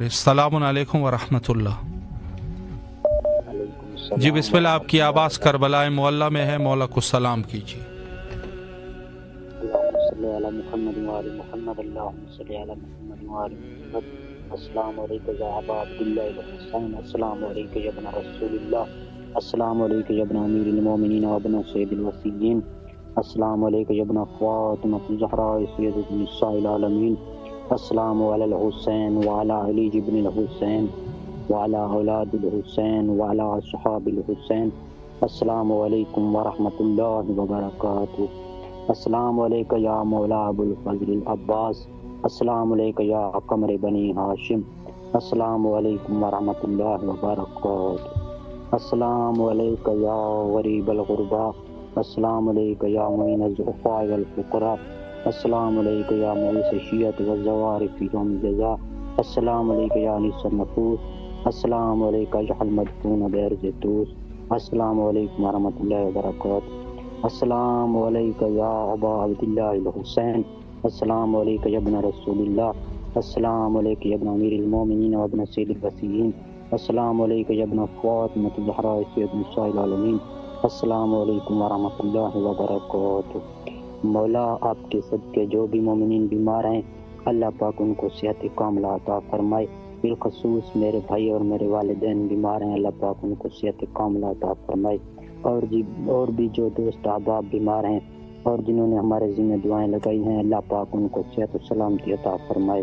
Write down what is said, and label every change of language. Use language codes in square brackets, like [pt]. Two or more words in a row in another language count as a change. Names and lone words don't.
[ar] السلام عليكم ورحمة الله. [ur] جی بسم اللہ، آپ کی آواز کربلا محلہ میں ہے، مولا کو سلام کیجیے. [ar] السلام عليكم يا أبا عبد الله حسين، السلام عليكم يا ابن رسول الله، السلام عليكم يا ابن أمير المؤمنين وابن سيد الوصيين، السلام عليكم يا ابن فاطمة زهراء سيدة نساء العالمين، السلام على الحسين وعلى علي ابن حسين وعلى أولاد الحسين وعلى أصحاب الحسين، السلام عليكم ورحمة الله وبركاته، السلام عليكم يا مولا أبا الفضل عباس، السلام عليكم يا قمر بني هاشم, السلام عليكم ورحمة الله وبركاته، السلام عليكم يا غريب الغرباء، السلام عليكم يا معين الضعفاء والفقراء, السلام عليكم يا مغيث شيعته وزواره يوم الجزاء، السلام عليكم يا أنيس النفوس، السلام عليكم يا المدفون بأرض طوس، السلام عليكم ورحمة الله وبركاته، السلام عليكم يا أبا عبد الله حسين، السلام عليكم يا ابن رسول الله، السلام عليكم يا ابن أمير المؤمنين وابن سيد الوصيين، السلام عليكم يا ابن فاطمة زهراء سيدة نساء العالمين، السلام عليكم ورحمة الله وبركاته. [ur] مولا، آپ کے صدقے جو بھی مومنین بیمار ہیں، اللہ پاک ان کو صحت کاملہ عطا فرمائے. بالخصوص میرے بھائی اور میرے والدین بیمار ہیں، اللہ پاک ان کو صحت کاملہ عطا فرمائے. اور بھی جو دوست احباب بیمار ہیں اور جنہوں نے ہمارے ذمے دعائیں لگائی ہیں، اللہ پاک ان کو صحت اور سلامتی عطا فرمائے.